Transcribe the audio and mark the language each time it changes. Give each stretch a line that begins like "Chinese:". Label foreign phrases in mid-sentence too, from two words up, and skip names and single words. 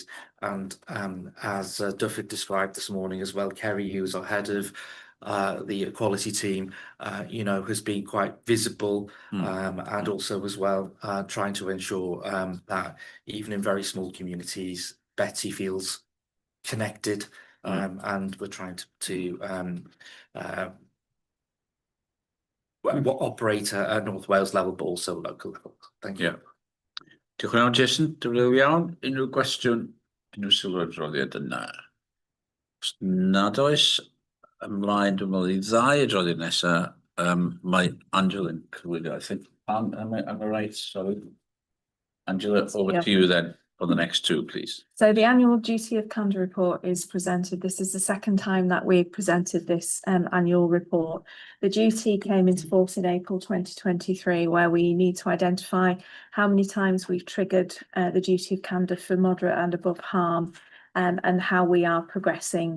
English: And as Duff had described this morning as well, Kerry, who was our head of the equality team, has been quite visible, and also as well trying to ensure that even in very small communities, Betty feels connected, and we're trying to operate at North Wales level, but also local level. Thank you. Yeah.
Welsh: Diolch yn fawr, Jason. Dyfrydol iawn. Unrhyw gwestiwn, unrhyw sylw adroddiad yna? Os nad oes, ymlaen dwi'n meddwl i ddau adroddiad nesaf, mae Angela yn cywiro.
English: I think, am I right? Sorry. Angela, over to you then for the next two, please. So the annual duty of candour report is presented. This is the second time that we've presented this annual report. The duty came into force in April 2023, where we need to identify how many times we've triggered the duty of candour for moderate and above harm, and how we are progressing.